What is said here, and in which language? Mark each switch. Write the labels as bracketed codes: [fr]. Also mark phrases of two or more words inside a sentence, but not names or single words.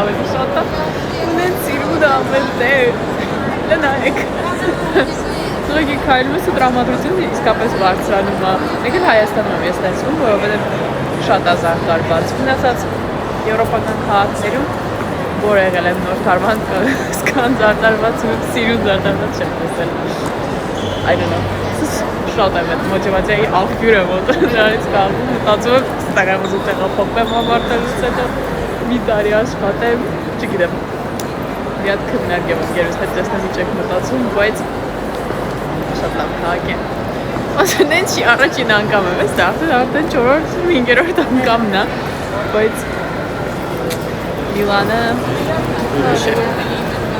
[hy] ավելի շատ է։ Ունեն սիրուն ամենտեղ։ Լնայեք։ Ուղղակի քայլում ես ու տրամադրությունը իսկապես բարձրանում է։ Եկել Հայաստանում եմ ես տեսնում, որովհետև շատ է զարդարված։ Մնացած եվրոպական քաղաքներում որ եղել եմ նոր տարվան սկան զարդարված ու սիրուն զարդարված չեմ տեսել։ [en] I don't know, [hy] շատ եմ այդ մոտիվացիայի աղբյուր եմ նրանից կաղում, մտածում եմ ստեղեմ ուզում տեղափոխվեմ ավարտելուց հետո մի տարի աշխատեմ, չգիտեմ, մի հատ քննարկեմ ընկերուց հետ տեսնեմ ինչ եք մտածում, բայց շատ լավ քաղաք է։ Ասեն են չի առաջին անգամ եմ ես արդեն 4-րդ, 5-րդ անգամն է, բայց Միլանը ուրիշ է։